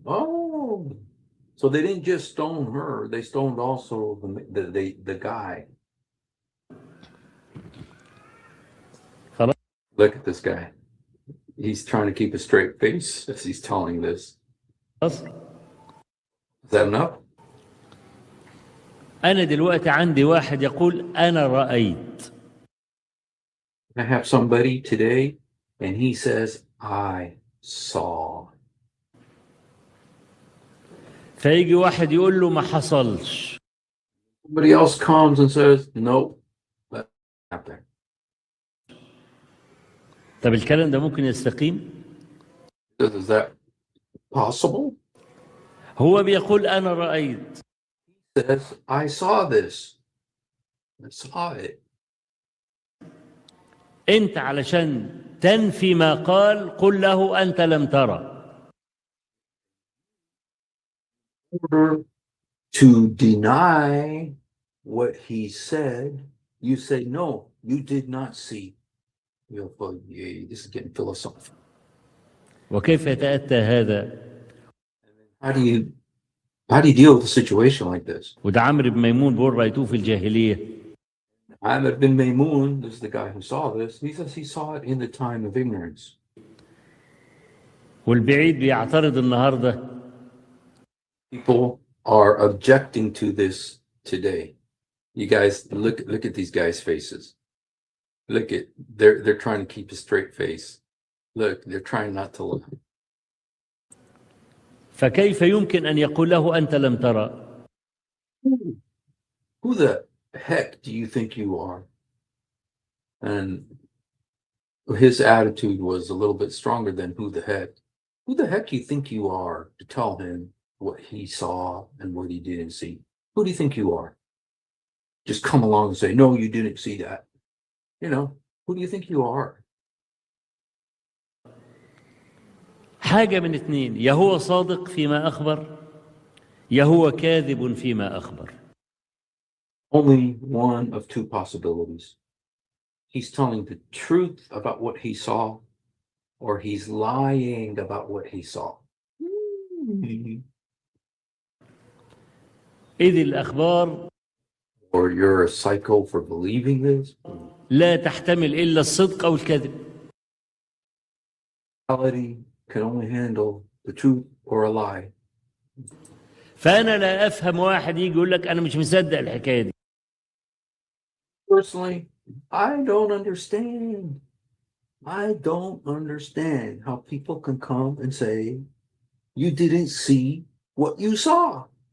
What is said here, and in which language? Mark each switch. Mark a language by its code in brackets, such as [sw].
[en] Oh, so they didn't just stone her, they stoned also the guy. [ar] خلاص. [en] Look at this guy. He's trying to keep a straight face as he's telling this. Is that enough? [ar] أنا دلوقتي عندي واحد يقول أنا رأيت. [en] I have somebody today and he says, I saw. [ar] فيجي واحد يقول له ما حصلش. [en] Somebody else comes and says, no, that happened. [ar] طب الكلام ده ممكن يستقيم؟ [en] Is that possible? [ar] هو بيقول أنا رأيت. [en] He says, I saw this. I saw it. [ar] أنت علشان تنفي ما قال قل له أنت لم ترى. [en] In order to deny what he said, you say, no, you did not see. This is getting philosophical. [ar] وكيف يتأتى هذا؟ [en] How do you deal with a situation like this? [ar] وده عمرو بن ميمون بيقول رأيتوه في الجاهلية. [en] Amr bin Maymun, this is the guy who saw this, he says he saw it in the time of ignorance. [ar] والبعيد بيعترض النهارده. [en] People are objecting to this today. You guys look at these guys' faces. Look at they're trying to keep a straight face. Look, they're trying not to look. [ar] فكيف يمكن أن يقول له أنت لم ترى؟ [en] Who the heck do you think you are? And his attitude was a little bit stronger than who the heck. Who the heck do you think you are to tell him what he saw and what he didn't see? Who do you think you are? Just come along and say, no, you didn't see that. You know, who do you think you are? [ar] حاجة من اثنين، يا هو صادق فيما أخبر يا هو كاذب فيما أخبر. [en] Only one of two possibilities. He's telling the truth about what he saw, or he's lying about what he saw. [ar] إذ الأخبار [en] Or you're a psycho for believing this. [ar] لا تحتمل إلا الصدق أو الكذب. [en] Reality can only handle the truth or a lie. [ar] فأنا لا أفهم واحد يجي يقول لك أنا مش مصدق الحكاية دي. [en] Personally, I don't understand. I don't understand how people can come and say, you didn't see what you saw.